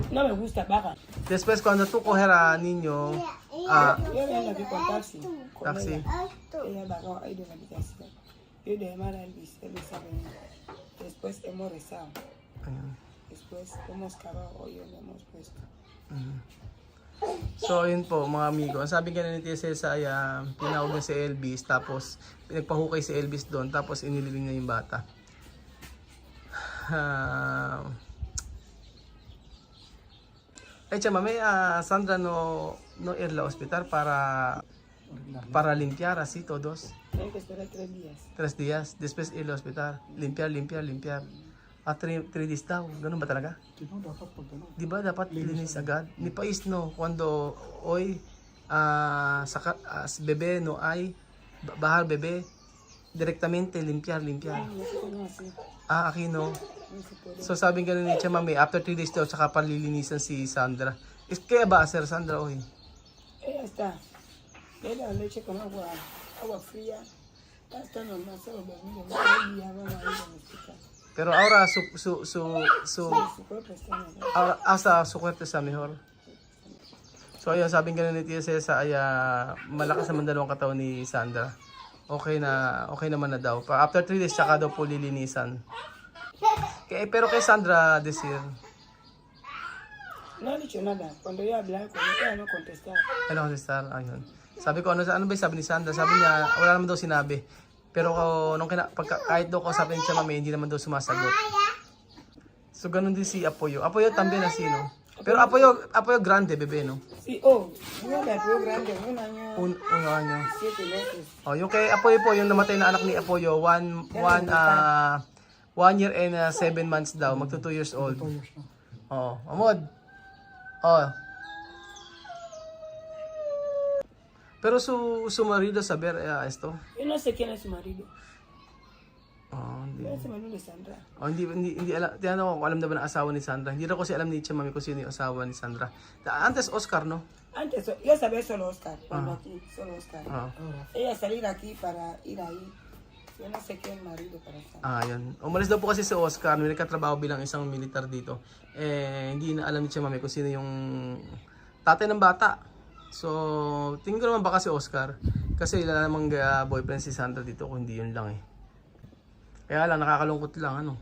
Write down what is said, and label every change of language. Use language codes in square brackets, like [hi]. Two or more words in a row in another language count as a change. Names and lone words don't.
[es] No me gusta, baja. después cuando tú coger a niño, Yo vengo aquí con taxi. Con taxi. Ella bajó ahí de la habitación. Yo de llamar a Elvis ha venido. Después hemos rezado. [tl] Ayun. [es] Después hemos cavado hoyo, le hemos puesto. [tl] So, ayun po mga amigo. Ang sabi nga ni Tia Cesa ay tinawag niya si Elvis, tapos pinagpahukay si Elvis doon, tapos inilibing niya yung bata. [es] Chama, may Sandra no ir la hospital para limpiar así todos. Tienen que esperar 3 días. 3 días, después ir al hospital. [tl] Limpiar. 3 days daw. Ganun ba talaga? Sino dapat pag ano? Di ba dapat linis agad? [es] Ni pais no, cuando hoy bebé no hay, bajar bebé, directamente limpiar. No se puede así. Aquí no. No se puede. [tl] So sabi nga ni Chama, may after 3 days daw, tsaka palilinisan si Sandra. Kaya ba [es] hacer Sandra hoy? Ella está. Le da leche con agua fría. Está normal, solo dormido. No hay día, vamos a ir al hospital. Pero ahora Su cuerpo está normal. ahora hasta su cuerpo está mejor. [tl] So ayun, sabi nga ni Tia Cesa ay malakas naman dalawang katawan ni Sandra. Okay naman na daw. [en] After 3 days [tl] tsaka daw po lilinisan. Pero kay Sandra Desir, [es] No ha dicho nada. Cuando yo hablaba con ella, no contestaba. [tl] ano si Star? Ayun. Sabi ko, ano ba yung sabi ni Sandra? Sabi niya, wala naman daw sinabi. Pero kahit daw kausapin siya mami, hindi naman daw sumasagot. So ganun din si Apoyo. Apoyo [es] también así, no? Pero Apoyo grande, bebé, no? Sí, oh, yo la veo grande, 1 año, Uno ano. 7 meses. [tl] Oh, yung kay Apoyo po, yung namatay na anak ni Apoyo, [en] 1 year and 7 months [tl] daw, magto [en] 2 years old. [tl] 2 years na. Oh, Amod. Oh. [es] Pero su marido saber esto. Yo no sé quién es su marido. [tl] Oh, hindi. [es] Pero es el marido de Sandra. [tl] Oh, hindi alam. Tiyan ako kung alam na ba ng asawa ni Sandra. Hindi na kasi alam ni Chamami kung sino yung asawa ni Sandra. [es] Antes Oscar, no? Antes, yo sabía solo Oscar, cuando aquí, solo Oscar. Ah. Ella salir aquí para ir ahí. Yo no sé quién marido para Sandra. [tl] Yan. Umalis daw po kasi si Oscar, may nagkatrabaho bilang isang militar dito. Hindi na alam ni Chamami kung sino yung tatay ng bata. So, tingin ko naman baka si Oscar. Kasi wala namang boyfriend si Sandra dito kung hindi yun lang eh. Kaya lang, nakakalungkot lang, ano.